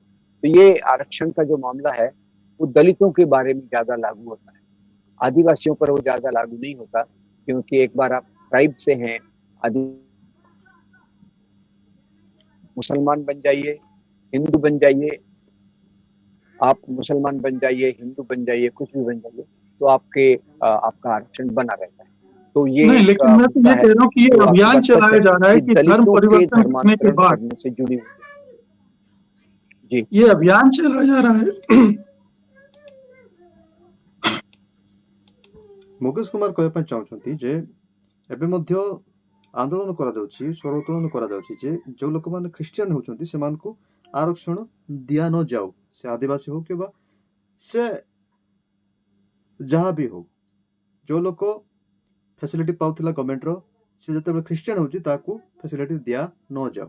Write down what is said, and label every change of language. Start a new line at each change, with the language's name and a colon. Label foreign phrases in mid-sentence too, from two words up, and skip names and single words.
Hindi: तो ये आरक्षण का जो मामला है वो दलितों के बारे में ज्यादा लागू होता है, आदिवासियों पर वो ज्यादा लागू नहीं होता, क्योंकि एक बार आप ट्राइब से हैं, मुसलमान बन जाइए, हिंदू बन जाइए, आप मुसलमान बन जाइए, हिंदू बन जाइए, कुछ भी बन जाइए, तो आपका आरक्षण बना रहता है। तो ये नहीं, लेकिन मैं तो ये कह रहा हूँ कि ये अभियान चलाया जा रहा है कि धर्म परिवर्तन करने के बाद से जुड़ी हुई जी ये अभियान चलाया जा रहा है।
Odia: मुकेश कुमार कहବା ପାଇଁ ଚାହୁଁଛନ୍ତି ଯେ ଏବେ ମଧ୍ୟ ଆନ୍ଦୋଳନ କରାଯାଉଛି, ସ୍ୱର ଉତ୍ତୋଳନ କରାଯାଉଛି ଯେ ଯେଉଁ ଲୋକମାନେ ଖ୍ରୀଷ୍ଟିଆନ ହେଉଛନ୍ତି ସେମାନଙ୍କୁ ଆରକ୍ଷଣ ଦିଆ ନ ଯାଉ, ସେ ଆଦିବାସୀ ହଉ କିମ୍ବା ସେ ଯାହା ବି ହଉ। ଯେଉଁ ଲୋକ ଫ୍ୟାସିଲିଟି ପାଉଥିଲା ଗଭର୍ଣ୍ଣମେଣ୍ଟର, ସେ ଯେତେବେଳେ ଖ୍ରୀଷ୍ଟିଆନ ହେଉଛି ତାକୁ ଫ୍ୟାସିଲିଟି ଦିଆ ନ ଯାଉ।